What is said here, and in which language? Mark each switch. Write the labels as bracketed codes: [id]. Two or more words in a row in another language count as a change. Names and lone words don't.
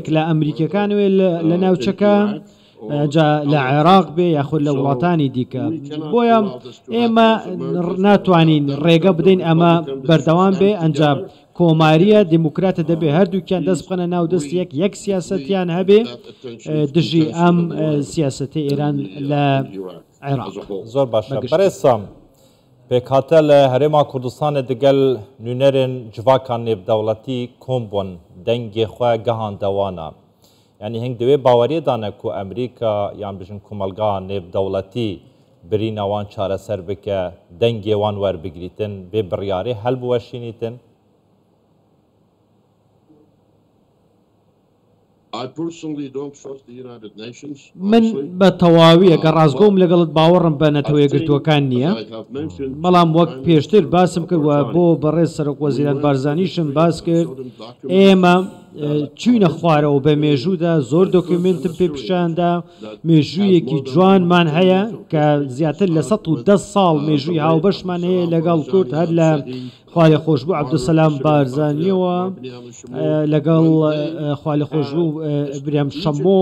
[ckb] لە ئەمریکەکانوێ لە ناوچەکە لە عێراق بێ یاخود لە وڵاتانی دیکە بۆیە ئێمە ناتوانین ڕێگە بدەین ئەمە بەردەوام بێ ئەنجام کۆماریە دموکراتە دەبێ هەردووکیان دەست بخەنە ناو دەستێک یەک سیاسەتیان هەبێ دژی ئەم سیاسەتی ئێران لە عێراق. [ku] زۆر باشە بەڕێز سام پێکهاتە لە هەرێما کوردستانê digel nûnerên civakan nêvdewletî kom bûn dengê xwe gehanda wana yanî hing divê baweriyê dane ku Emerîka yan bijin komelgeha nêvdewletî birîna wan çareser bike dengê wan werbigirîtin bê biryarê hel biweşînîtin. [ckb] من بە تەواوی ئەگە ڕازگۆم لەگەڵت باوەڕم بە نەتەوە یەکگرتووەکان نییە، بەڵام وەک پێشتر باسم کردوە بۆ بەڕێز سەرۆک وەزیران بارزانیشم باس کرد. ئێمە چوینە خوارەوە بە مێژوودا، زۆر دۆکیومنتم پێ پیشاندا، مێژوویەکی جوانمان هەیە کە زیاتر لە 110 ساڵ مێژووی هاوبەشمان هەیە لەگەڵ کورد، هەر لە خوالە خۆشببوو عەبدولسەلام بارزانیەوە لەگەڵ خوالە خۆشببوو بریام شەمۆ.